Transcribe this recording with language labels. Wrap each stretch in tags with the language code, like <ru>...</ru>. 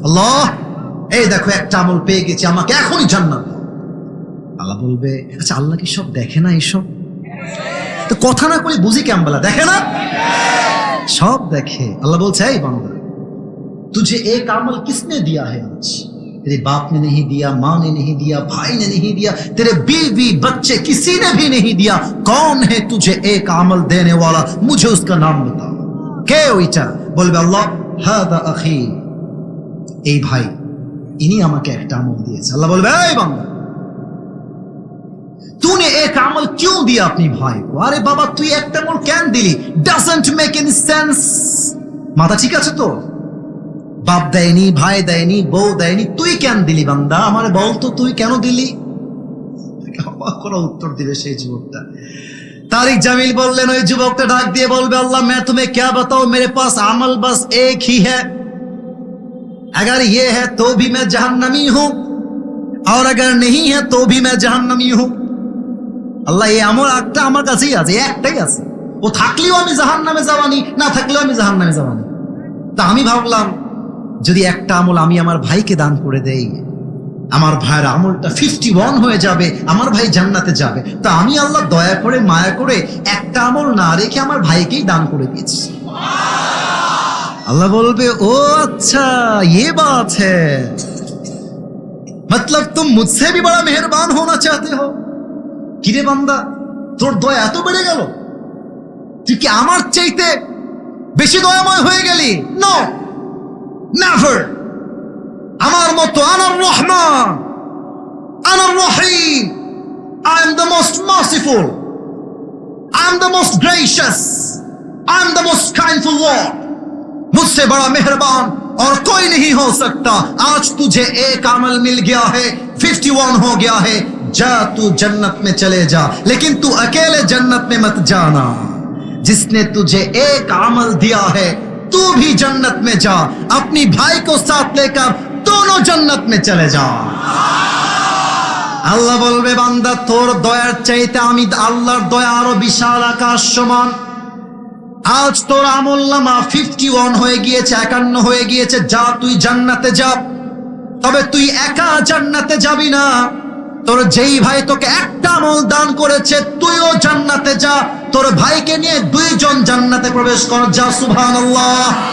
<bn>আল্লাহ এই দেখো একটা আমল পেয়ে গেছি, আমাকে এখনই জান্নাত দাও। আল্লাহ বলবে আচ্ছা আল্লাহ কি সব দেখে না? এইসব তো কথা না করি বুঝি কেমন বলা, দেখে না? সব দেখে। আল্লাহ বলছে এই বান্দা</bn> <hi>तुझे एक अमल किसने दिया है आज? तेरे बाप ने नहीं दिया, माँ ने नहीं दिया, भाई ने नहीं दिया, तेरे बीवी बच्चे किसी ने भी नहीं दिया। कौन है तुझे एक अमल देने वाला? मुझे उसका नाम बताओ।</hi> <bn>কে ওইটা? বলবে আল্লাহ হাদা আখি, এই ভাই ইনি আমাকে একটা আমল দিয়েছে। আল্লাহ বলবে এই বান্দা</bn> <hi>तूने एक अमल क्यों दिया अपनी भाई को? अरे बाबा</hi> <bn>তুই একটা আমল কেন দিলি?</bn> <en>doesn't make any sense।</en> <bn>মাথা ঠিক আছে তো? বাপ দেয়নি, ভাই দেয়নি, বউ দেয়নি, তুই কেন দিলি বান্দা? আমারে বল তো তুই কেন দিলি? কোনো উত্তর দিবে সেই যুবকটা?</bn> <hi>तारिक जमील बोललेन</hi> <bn>ওই যুবকটা ডাক দিয়ে বলবে আল্লাহ</bn> <hi>मैं तुम्हें क्या बताऊं, मेरे पास अमल बस एक ही है, अगर ये है तो भी मैं जहन्नमी हूं और अगर नहीं है तो भी मैं जहन्नमी हूं।</hi> <bn>আল্লাহ এই আমল একটা আমার কাছেই আছে, একটাই আছে, ও থাকলেও আমি জাহান্নামে যাবানি, না থাকলেও আমি জাহান্নামে যাবানি। তা আমি ভাবলাম যদি একটা আমল আমি আমার ভাইকে দান করে দেই, আমার ভাইয়ের আমলটা 51 হয়ে যাবে, আমার ভাই জান্নাতে যাবে। তা আমি আল্লাহ দয়া করে মায়া করে একটা আমল না রেখে আমার ভাইকেই দান করে দিয়েছি। আল্লাহ বলবে ও</bn> <hi>अच्छा ये बात है, मतलब तुम मुझसे भी बड़ा मेहरबान होना चाहते हो।</hi> <bn>কিরে বান্দা তোর দয়া এত বেড়ে গেল, তুই কি আমার চাইতে বেশি দয়াময় হয়ে গেলি?</bn> <en>No never.</en> <bn>আমার মতো</bn> <en>আনার রহমান, আনার রহিম, I am the most merciful, I am the most gracious, I am the most kindful Lord।</en> <hi>मुझसे बड़ा मेहरबान और कोई नहीं हो सकता। आज तुझे एक अमल मिल गया है, 51 हो गया है, जा तू जन्नत में चले जा, लेकिन तू अकेले जन्नत में मत जाना। जिसने तुझे एक अमल दिया है तू भी जन्नत में जा, अपनी भाई को साथ लेकर दोनों जन्नत में चले जा।</hi> <bn>আল্লাহ বলবে বান্দা তোর দয়ার চাইতে আমি আল্লাহর দয়া আরো বিশাল আকাশ সমান। আজ তোর আমলনামা 51 হয়ে গিয়েছে, 51 হয়ে গিয়েছে, যা তুই জান্নাতে যা। তবে তুই একা জান্নাতে যাবি না, তোর যেই ভাই তোকে একটা আমল দান করেছে তুইও জান্নাতে যা, তোর ভাইকে নিয়ে 2 জন জান্নাতে প্রবেশ কর, যা সুবহানাল্লাহ।</bn>